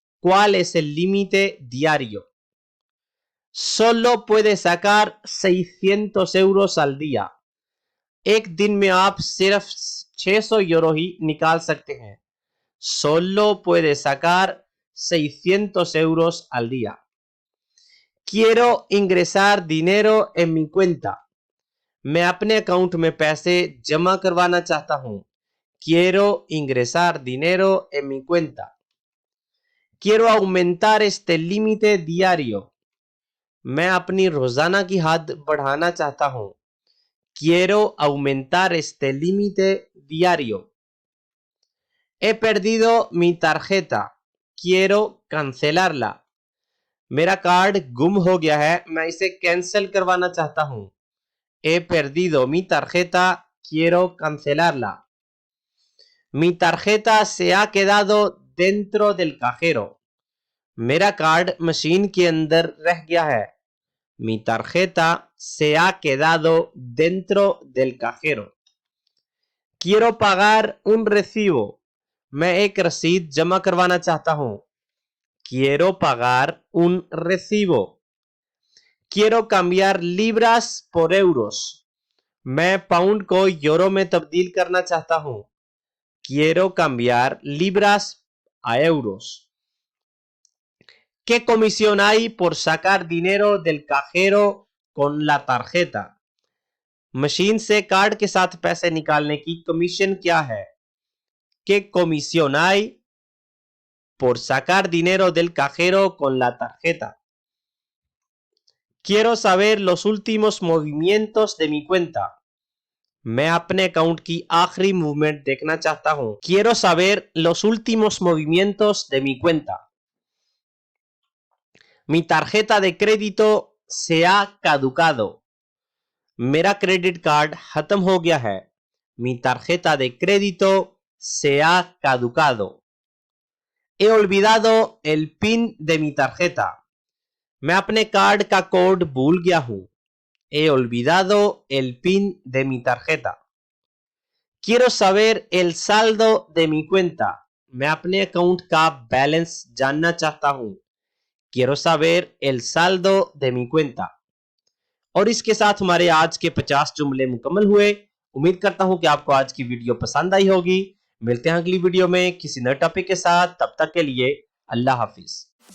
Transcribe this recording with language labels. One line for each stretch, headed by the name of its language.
Spanish: ¿Cuál es el límite diario? Solo puede sacar 600 euros al día.
Hindi: एक दिन में आप सिर्फ 600 यूरो ही निकाल सकते हैं.
Spanish: solo puede sacar 600 euros al día. Quiero ingresar dinero en mi cuenta.
Hindi: मैं अपने अकाउंट में पैसे जमा करवाना चाहता हूं.
Spanish: Quiero ingresar dinero en mi cuenta. Quiero aumentar este límite diario.
Hindi: मैं अपनी रोजाना की हद बढ़ाना चाहता हूं.
Spanish: Quiero aumentar este límite diario. He perdido mi tarjeta. Quiero cancelarla.
Hindi: मेरा कार्ड गुम हो गया है, मैं इसे कैंसिल करवाना चाहता हूं.
Spanish: He perdido mi tarjeta. Quiero cancelarla. Mi tarjeta se ha quedado dentro del cajero.
Hindi: मेरा कार्ड मशीन के अंदर रह गया है.
Spanish: Mi tarjeta se ha quedado dentro del cajero. Quiero pagar un recibo.
Hindi: मैं एक रसीद जमा करवाना चाहता हूं.
Spanish: Quiero pagar un recibo. Quiero cambiar libras por euros.
Hindi: मैं पाउंड को यूरो में तब्दील करना चाहता हूं.
Spanish: Quiero cambiar libras a euros. ¿Qué comisión hay por sacar dinero del cajero con la tarjeta?
Hindi: Machine से कार्ड के साथ पैसे निकालने की कमीशन क्या है?
Spanish: ¿Qué comisión hay por sacar dinero del cajero con la tarjeta? Quiero saber los últimos movimientos de mi cuenta.
Hindi: मैं अपने अकाउंट की आखिरी मूवमेंट देखना चाहता हूं.
Spanish: Quiero saber los últimos movimientos de mi cuenta. Mi tarjeta de crédito se ha caducado.
Hindi: मेरा credit card खत्म हो गया है.
Spanish: Mi tarjeta de crédito se ha caducado. He olvidado el PIN de mi tarjeta.
Hindi: मैं अपने card का code भूल गया हूं.
Spanish: He olvidado el PIN de mi tarjeta. Quiero saber el saldo de mi cuenta.
Hindi: मैं अपने अकाउंट का balance जानना चाहता हूं.
Spanish: Quiero saber el saldo de mi cuenta.
Hindi: और इसके साथ हमारे आज के 50 जुमले मुकम्मल हुए. उम्मीद करता हूं कि आपको आज की वीडियो पसंद आई होगी. मिलते हैं अगली वीडियो में किसी नए टॉपिक के साथ. तब तक के लिए अल्लाह हाफिज.